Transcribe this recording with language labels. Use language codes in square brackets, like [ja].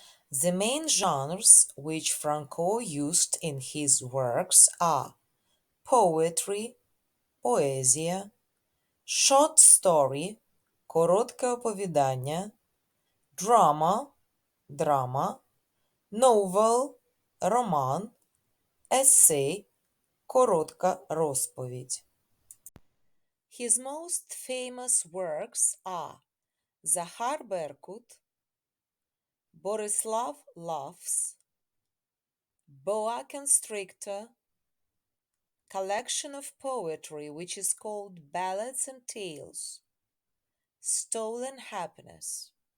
[en] The main genres which Franko used in his works are poetry, [uk] поезія, [en] short story, [uk] коротке оповідання, [en] drama, [uk] драма, [en] novel [uk] – роман, [en] essay [uk] – коротка розповідь. [en] His most famous works are Захар Беркут, Борислав Laughs, Boa Constrictor, collection of poetry which is called Ballads and Tales, Stolen Happiness.